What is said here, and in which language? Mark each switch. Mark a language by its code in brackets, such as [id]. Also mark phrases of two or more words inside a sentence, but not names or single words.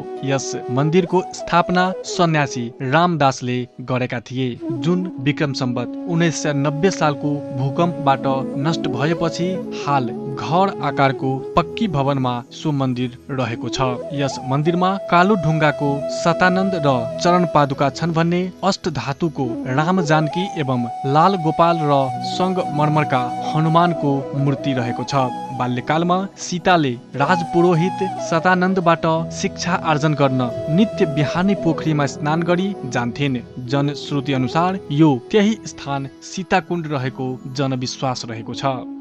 [ne] यस मन्दिरको स्थापना सन्यासी रामदासले गरेका थिए, जुन विक्रम सम्वत 1990 सालको भूकम्पबाट नष्ट भएपछि हाल घर आकारको पक्की भवनमा सो मन्दिर रहेको छ। यस मन्दिरमा कालो ढुङ्गाको शतानन्द र चरण पादुका छन् भने अष्ट धातुको राम जानकी एवं लाल गोपाल र संगमरमरका हनुमानको मूर्ति रहेको छ। बाल्यकालमा सीताले राजपुरोहित शतानन्दबाट शिक्षा आर्जन गर्न नित्य बिहानी पोखरीमा स्नान गरी जान्थिन्। जनश्रुति अनुसार यो त्यही स्थान सीताकुण्ड रहेको जनविश्वास रहेको छ।